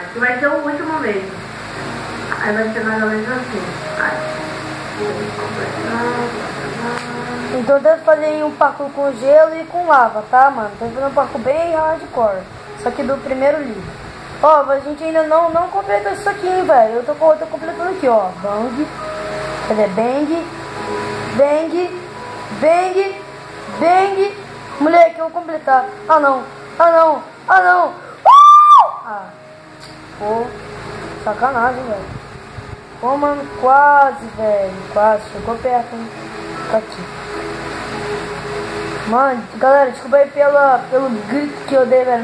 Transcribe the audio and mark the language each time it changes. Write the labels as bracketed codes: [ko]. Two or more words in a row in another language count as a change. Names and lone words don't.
[pt] Que vai ser o último mesmo. Aí vai ser mais ou menos assim. Então deve fazer um parkour com gelo e com lava, tá, mano? Deve fazer um parkour bem hardcore. Só que do primeiro livro. Ó, a gente ainda não completou isso aqui, hein, velho. Eu tô completando aqui, ó. Bang. Cadê? Bang. Bang. Bang. Bang. Moleque, eu vou completar. Ah, não. Ah, não. Ah, não. Ah. Pô. Sacanagem, velho. Pô, mano, quase, velho. Quase. Chegou perto, hein. Fica aqui. Mano, galera, desculpa aí pelo grito que eu dei, velho.